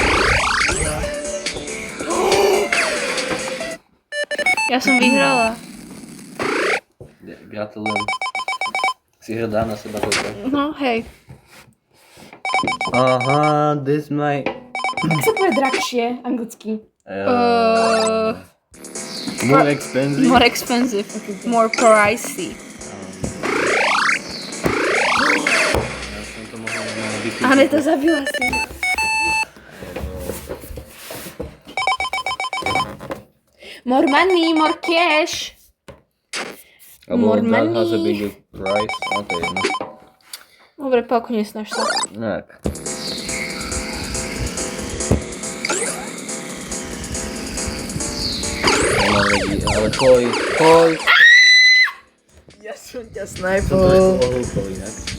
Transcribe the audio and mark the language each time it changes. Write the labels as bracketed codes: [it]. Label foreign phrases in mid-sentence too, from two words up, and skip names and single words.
[sk] Ja som vyhrala. gratulujem. Si hrdá na seba toto. No, hej. [en] Aha, this my... [sk] Jak sa povie drahšie, anglicky? [en] More expensive. More expensive. More pricey. [sk] Ja som to mohol na vypísať. Aneta, zabila si. [en] More money, more cash. [sk] Alebo [en] more that has a money. bigger price. [sk] No to je jedno. Dobre, Pálko, nesnaž sa. Tak. Ale hoj. Ja som ťa Som to snajpol. ohlúpol inak.